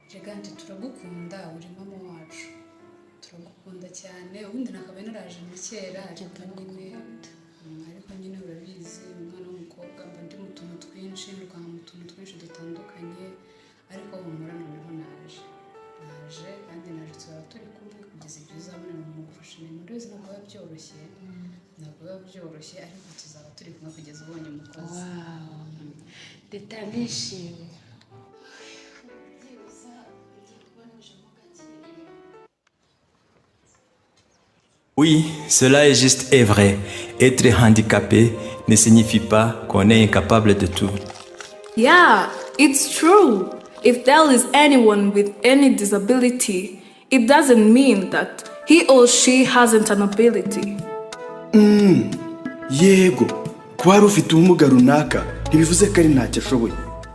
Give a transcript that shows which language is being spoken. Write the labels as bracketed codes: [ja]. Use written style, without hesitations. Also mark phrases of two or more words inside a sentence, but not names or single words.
[rw] Regante turagukunda uri mama wacu turagukunda cyane ubundi nakabaye naraje mu kera ariko nyine urabizi umwana w'umukobwa mba ndi mu tuntu twinshi nirukanga mu tuntu twinshi dutandukanye ariko humura noneho naje kandi naje tuzaba turi kumwe kugeza igihe uzabona mu gufasha ibintu rwose ntabwo biba byoroshye ariko tuzaba turi kumwe kugeza ubonye umukozi. Teta nishimye. [fr] Oui, cela est juste et vrai. Être handicapé ne signifie pas qu'on est incapable de tout. [en] Yeah, it's true. If there is anyone with any disability, it doesn't mean that he or she hasn't an ability. [rw] Yego, kuba ufite ubumuga runaka ntibivuze ko ari ntacyo ashoboye.